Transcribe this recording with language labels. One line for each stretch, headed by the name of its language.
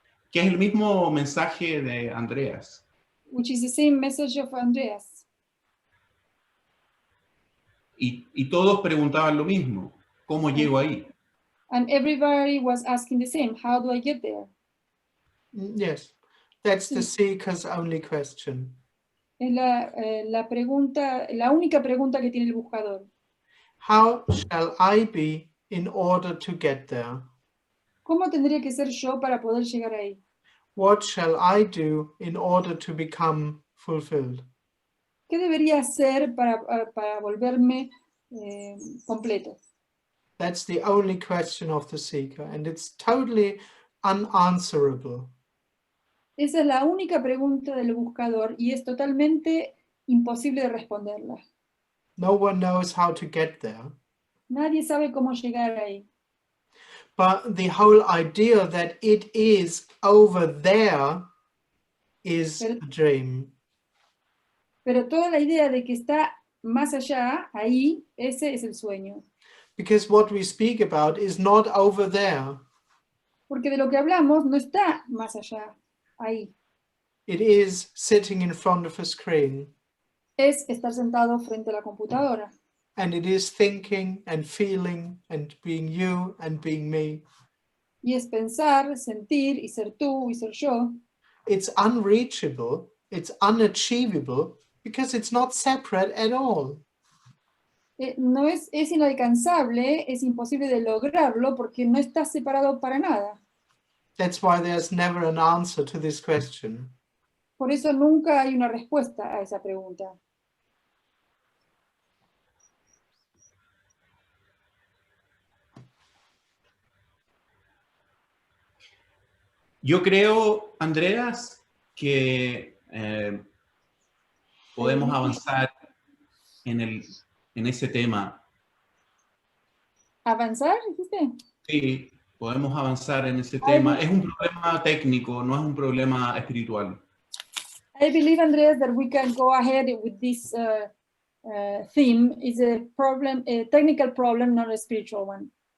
Spanish: Que es el mismo mensaje de Andreas.
English: Which is the same message of Andreas.
Spanish: Y todos preguntaban lo mismo. ¿Cómo llego ahí?
English: And everybody was asking the same, how do I get there? Yes, that's the seeker's only question.
Spanish: Es la pregunta, la única pregunta que tiene el buscador.
English: How shall I be in order to get there?
Spanish: ¿Cómo tendría que ser yo para poder llegar ahí?
English: What shall I do in order to become fulfilled?
Spanish: ¿Qué debería hacer para volverme completo?
English: That's the only question of the seeker, and it's totally unanswerable.
Spanish: Esa es la única pregunta del buscador y es totalmente imposible de responderla.
English: No one knows how to get there.
Spanish: Nadie sabe cómo llegar ahí.
English: But the whole idea that it is over there is a dream.
Spanish: Pero toda la idea de que está más allá, ahí, ese es el sueño.
English: Because what we speak about is not over there.
Spanish: Porque de lo que hablamos no está más allá, ahí.
English: It is sitting in front of a screen.
Spanish: Es estar sentado frente a la computadora.
English: And it is thinking and feeling and being you and being me.
Spanish: Y es pensar, sentir y ser tú y ser yo.
English: It's unreachable, it's unachievable because it's not separate at all.
Spanish: No es inalcanzable, es imposible de lograrlo porque no está separado para nada.
English: That's why there's never an answer to this question.
Spanish: Por eso nunca hay una respuesta a esa pregunta. Yo creo, Andreas, que podemos avanzar en ese tema. ¿Avanzar, dijiste? Sí, podemos avanzar en ese tema. Es un problema técnico, no es un problema espiritual.
English: I believe, Andreas, that we can go ahead with this theme. It's a problem, a technical problem, not a spiritual one.